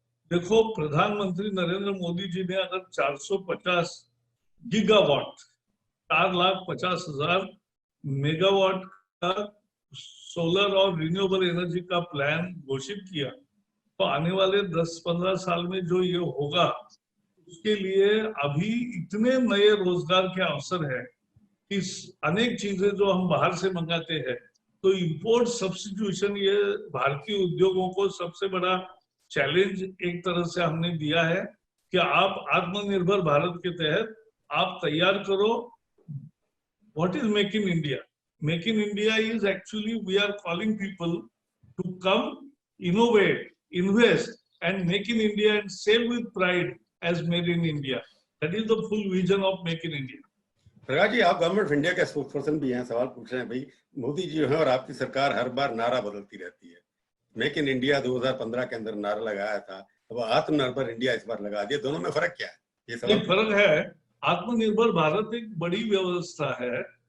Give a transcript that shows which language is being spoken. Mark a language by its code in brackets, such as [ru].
[hi] देखो, प्रधानमंत्री नरेंद्र मोदी जी ने अगर 450 गीगावाट, 4,50,000 मेगावाट का सोलर और रिन्यूएबल एनर्जी का प्लान घोषित किया, तो आने वाले 10-15 साल में जो ये होगा, उसके लिए अभी इतने नए रोजगार के अवसर है कि अनेक चीजें जो हम बाहर से मंगाते हैं, तो इंपोर्ट सब्स्टिट्यूशन, ये भारतीय उद्योगों को सबसे बड़ा चैलेंज एक तरह से हमने दिया है कि आप आत्मनिर्भर भारत के तहत आप तैयार करो. [en] What is Make in India? Make in India is actually we are calling people to come, innovate, invest, and make in India and sell with pride as made in India. That is the full vision of Make in India. [hi] Prakash ji, आप government of India के spokes person भी हैं, सवाल पूछ रहे हैं भाई, मोदी जी जो है और आपकी सरकार हर बार नारा बदलती रहती है. मेक इन इंडिया 2015 के अंदर नारा लगाया था, अब आत्मनिर्भर इंडिया इस बार लगा दिया, दोनों में फर्क क्या है? ये सवाल. फर्क है, आत्मनिर्भर भारत एक बड़ी व्यवस्था है.